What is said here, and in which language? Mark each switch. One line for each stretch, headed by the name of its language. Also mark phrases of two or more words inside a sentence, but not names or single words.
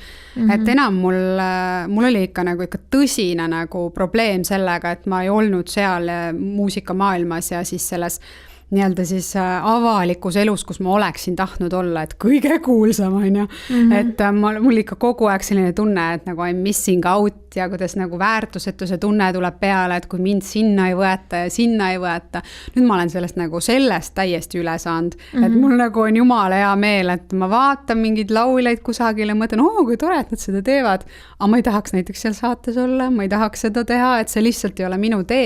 Estonian: Et enam mul oli ikka tõsine nagu probleem sellega, et ma ei olnud seal muusikamaailmas ja siis selles nii-öelda siis avalikus elus, kus ma oleksin tahtnud olla, et kõige kuulsam on ju. Et mul ikka kogu aeg selline tunne, et nagu
English: I'm missing out
Estonian: ja kuidas nagu väärtusetuse tunne tuleb peale, et kui mind sinna ei võeta ja sinna ei võeta. Nüüd ma olen sellest täiesti üle saanud. Et mul nagu on jumala hea meel, et ma vaatan mingeid lauleid kusagil ja mõtlen, kui tore, et nad seda teevad. Aga ma ei tahaks näiteks seal saates olla, ma ei tahaks seda teha, et see lihtsalt ei ole minu tee.